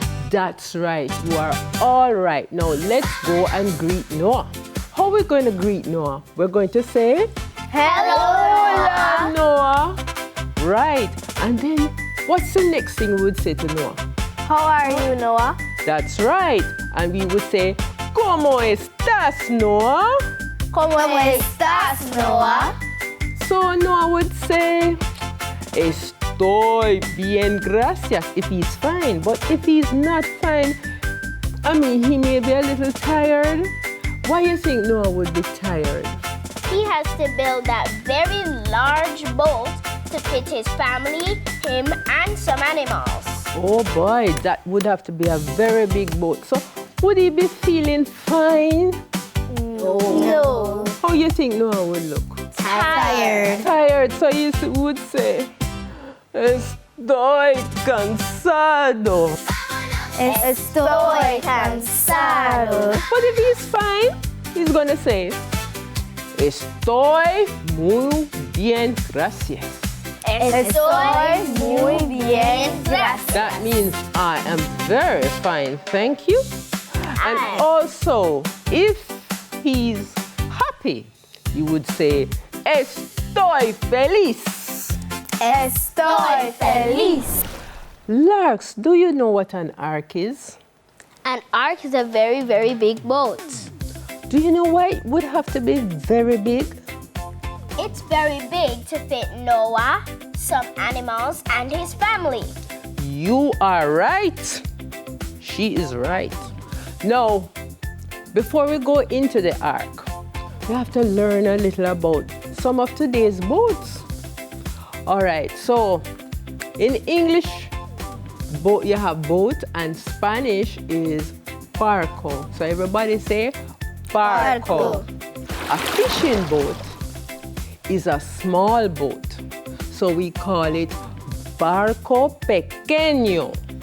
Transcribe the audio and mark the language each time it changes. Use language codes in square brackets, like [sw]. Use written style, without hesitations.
[en] That's right. You are all right. Now let's go and greet Noah. How are we going to greet Noah? We're going to say, Hello, Noah. Right. And then what's the next thing we would say to Noah? How are you, Noah? That's right. And we would say, [es] ¿Cómo estás, Noah? ¿Cómo estás, Noah? [en] So Noah would say, [es] Estoy bien, gracias, [en] if he's fine. But if he's not fine, he may be a little tired. Why do you think Noah would be tired? He has to build that very large boat to fit his family, him, and some animals. Oh boy, that would have to be a very big boat. So would he be feeling fine? No. How do you think Noah would look? Tired. Tired, so you would say, [es] Estoy cansado. Estoy cansado. [en] But if he's fine, he's going to say, [es] Estoy muy bien, gracias. Estoy muy bien, gracias. [en] That means I am very fine, thank you. And also, if he's happy, you would say, [es] Estoy feliz. Estoy feliz. [en] Larks, do you know what an ark is? An ark is a very, very big boat. Do you know why it would have to be very big? It's very big to fit Noah, some animals, and his family. You are right. She is right. Now, before we go into the ark, we have to learn a little about some of today's boats. All right, so in English, you have boat, and Spanish is barco. So everybody say barco. A fishing boat is a small boat. So we call it barco pequeño.